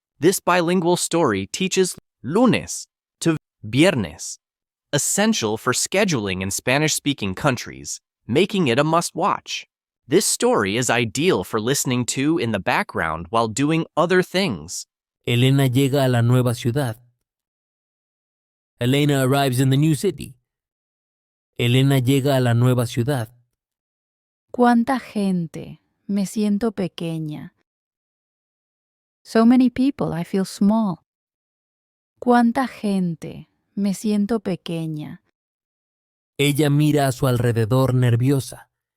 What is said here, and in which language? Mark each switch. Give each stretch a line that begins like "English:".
English: This bilingual story teaches lunes to viernes, essential for scheduling in Spanish-speaking countries, making it a must-watch. This story is ideal for listening to in the background while doing other things.
Spanish: Elena llega a la nueva ciudad.
English: Elena arrives in the new city.
Spanish: Elena llega a la nueva ciudad. ¿Cuánta gente? Me siento pequeña.
English: So many people, I feel small.
Spanish: ¿Cuánta gente? Me siento pequeña. Ella mira a su alrededor nerviosa.